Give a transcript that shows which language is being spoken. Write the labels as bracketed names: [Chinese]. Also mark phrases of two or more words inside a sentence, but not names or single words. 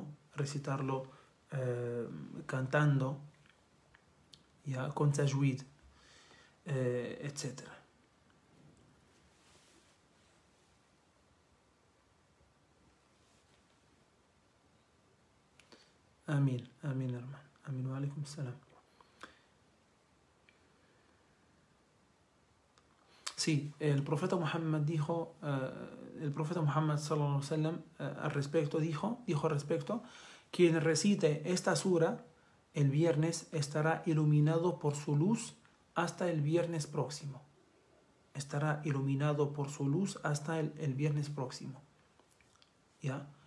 [Spanish] Recitarlo cantando, ¿ya? Con tajwid, etcétera. Amén, amén, hermano. Amén, [Arabic] وعليكم السلام. [Spanish] Sí, el profeta Muhammad dijo, el profeta Muhammad [Arabic] صلى الله عليه وسلم [Spanish] al respecto dijo al respecto, quien recite esta sura el viernes estará iluminado por su luz hasta el viernes próximo. Estará iluminado por su luz hasta el viernes próximo. ¿Ya?